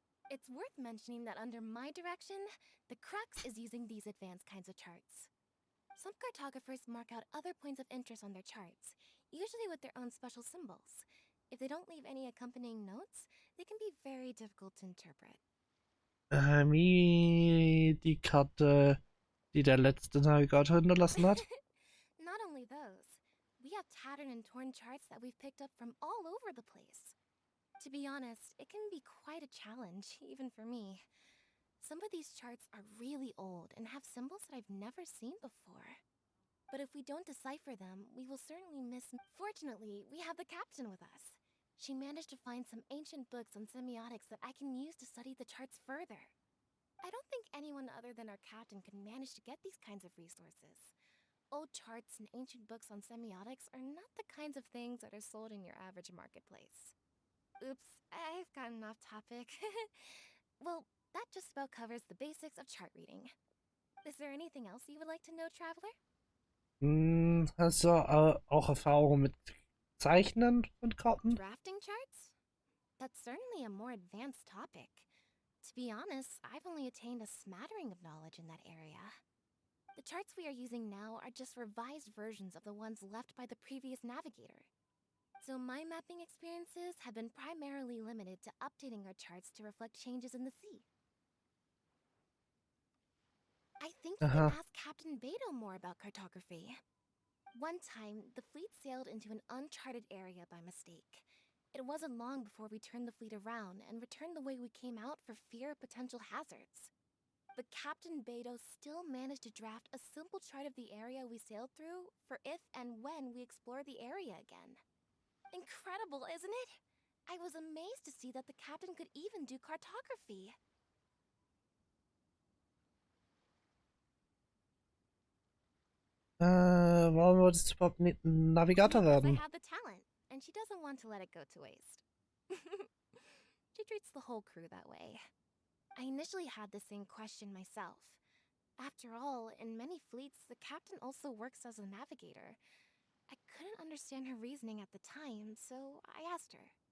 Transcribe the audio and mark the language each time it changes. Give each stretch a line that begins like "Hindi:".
English: It's worth mentioning that under my direction, the crux is using these advanced kinds of charts. Some cartographers mark out other points of interest on their charts, usually with their own special symbols. If they don't leave any accompanying notes, they can be very difficult to interpret.
German: Wie die Karte, die der letzte Navigator hinterlassen hat.
English: Not only those, we have tattered and torn charts that we've picked up from all over the place. To be honest, it can be quite a challenge, even for me. Some of these charts are really old and have symbols that I've never seen before. But if we don't decipher them, we will certainly miss. Fortunately, we have the captain with us. She managed to find some ancient books on semiotics that I can use to study the charts further. I don't think anyone other than our captain could manage to get these kinds of resources. Old charts and ancient books on semiotics are not the kinds of things that are sold in your average marketplace. Oops, I've gotten off topic. Well, that just about covers the basics of chart reading. Is there anything else you would like to know, Traveler?
German: Hast du auch Erfahrung mit Zeichnen von Karten?
English: Drafting charts? That's certainly a more advanced topic. To be honest, I've only attained a smattering of knowledge in that area. The charts we are using now are just revised versions of the ones left by the previous navigator. So my mapping experiences have been primarily limited to updating our charts to reflect changes in the sea. I think you can ask Captain Beidou more about cartography. One time, the fleet sailed into an uncharted area by mistake. It wasn't long before we turned the fleet around and returned the way we came out for fear of potential hazards. But Captain Beidou still managed to draft a simple chart of the area we sailed through for if and when we explore the area again. Incredible, isn't it? I was amazed to see that the captain could even do cartography.
German: Warum wolltest du überhaupt Navigator
English: Because I
German: werden?
English: have the talent, and she doesn't want to let it go to waste. She treats the whole crew that way. I initially had the same question myself. After all, in many fleets, the captain also works as a navigator. I couldn't understand her reasoning at the time, so I asked her.